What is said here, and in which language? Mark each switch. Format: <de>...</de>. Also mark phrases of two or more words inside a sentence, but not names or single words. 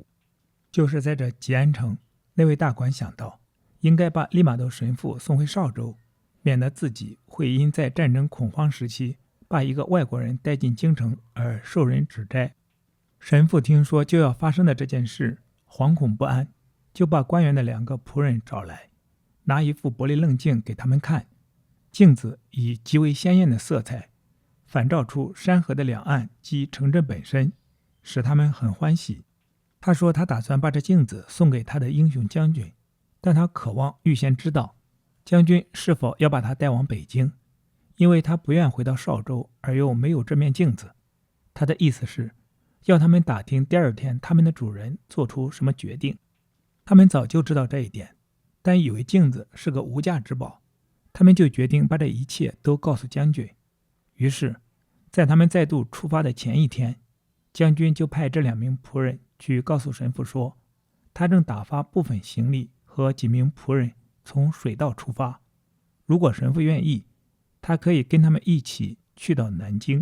<zh>就是在這吉安城，那位大官想到應該把利瑪竇神父送回邵州，免得自己會因在戰爭恐慌時期把一個外國人帶進京城而受人指摘。神父聽說就要發生的這件事，惶恐不安，就把官員的2個僕人找來，拿一副玻璃棱鏡給他們看。鏡子以極為鮮豔的色彩反照出山河的兩岸及城鎮本身，使他們很歡喜。他說他打算把這鏡子送給他的英雄將軍，但他渴望預先知道將軍是否要把他帶往北京，因為他不願回到邵州而又沒有這面鏡子。他的意思是要他們打聽第2天他們的主人做出什麼決定。他們早就知道這一點，但以為鏡子是個無價之寶，他們就決定把這一切都告訴將軍。於是在他們再度出發的前一天，將軍就派這2名僕人去告訴神父說，他正打發部分行李和幾名仆人從水道出發，如果神父願意， 他可以跟他們一起去到南京。</zh>